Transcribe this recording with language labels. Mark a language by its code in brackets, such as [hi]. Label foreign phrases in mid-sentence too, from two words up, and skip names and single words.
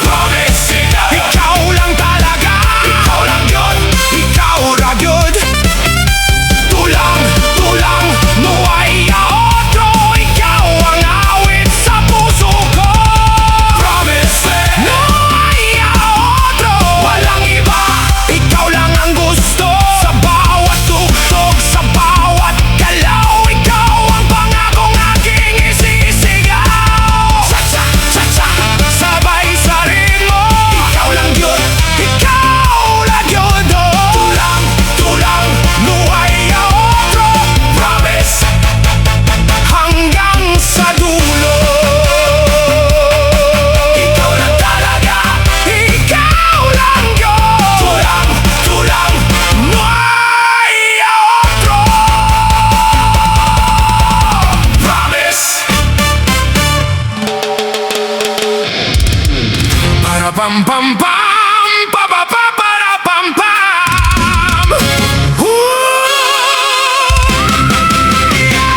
[tl] Promise, ikaw lang talaga, ikaw lang yun, ikaw ragyod. Tulang-tulang, [es] no hay a otro, [tl] ikaw ang awit sa puso ko. Promise, [es] no hay a otro, [tl] walang iba, ikaw lang ang gusto. Sa bawat tugtog, sa bawat galaw, ikaw ang pangakong aking isisigaw. Cha-cha, cha-cha, sabay sa ritmo, ikaw lang yun, ikaw lang yun. Tulang-tulang, [es] no hay a otro. [tl] Promise, hanggang sa dulo. Ikaw lang talaga, ikaw lang yun. Tulang-tulang, [es] no hay a otro. [tl] Promise. Para pam pam pam, pa pa pa para pam pam.